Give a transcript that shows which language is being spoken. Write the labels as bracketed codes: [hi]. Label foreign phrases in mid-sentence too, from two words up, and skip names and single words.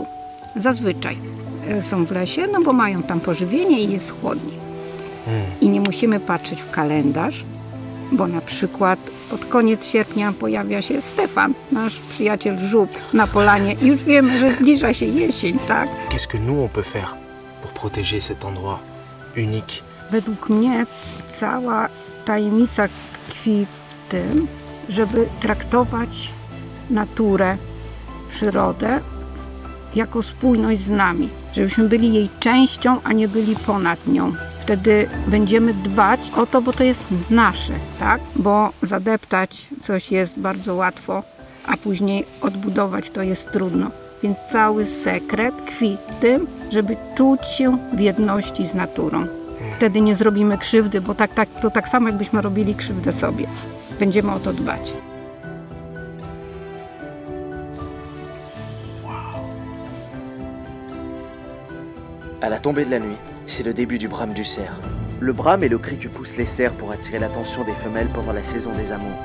[pl] Zazwyczaj są w lesie, no bo mają tam pożywienie i jest chłodniej. I nie musimy patrzeć w kalendarz, bo na przykład pod koniec sierpnia pojawia się Stefan, nasz przyjaciel żub na polanie i już wiemy, że zbliża się jesień, tak? [fr] Qu'est-ce que nous on peut faire pour protéger cet endroit unique? [pl] Według mnie cała tajemnica tkwi w tym, żeby traktować naturę, przyrodę jako spójność z nami, żebyśmy byli jej częścią, a nie byli ponad nią. Wtedy będziemy dbać o to, bo to jest nasze, tak? Bo zadeptać coś jest bardzo łatwo, a później odbudować to jest trudno. Więc cały sekret tkwi w tym, żeby czuć się w jedności z naturą. Wtedy nie zrobimy krzywdy, bo to tak samo jakbyśmy robili krzywdę sobie. Będziemy o to dbać. [fr] À la tombée de la nuit, c'est le début du brame du cerf. Le brame est le cri que poussent les cerfs pour attirer l'attention des femelles pendant la saison des amours.